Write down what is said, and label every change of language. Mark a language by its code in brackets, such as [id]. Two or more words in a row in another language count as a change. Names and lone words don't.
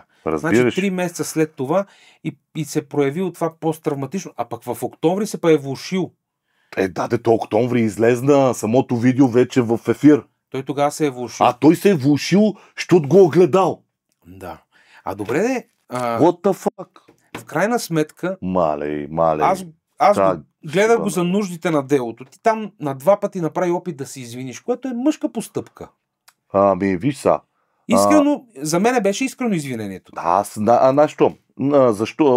[bg] Разбираш? Значи 3 месеца след това и се проявил това посттравматично, а пък в октомври се е влошил. То октомври излезна самото видео вече в ефир. Той тогава се е влошил. А той се е влошил, защото го огледал. Да. А добре де. [en] What the fuck? [bg] В крайна сметка. Малей. Аз гледах го за нуждите на делото. Ти там на 2 пъти направи опит да се извиниш, което е мъжка постъпка. Виж са. Искрено, за мен беше искрено извинението. Защо?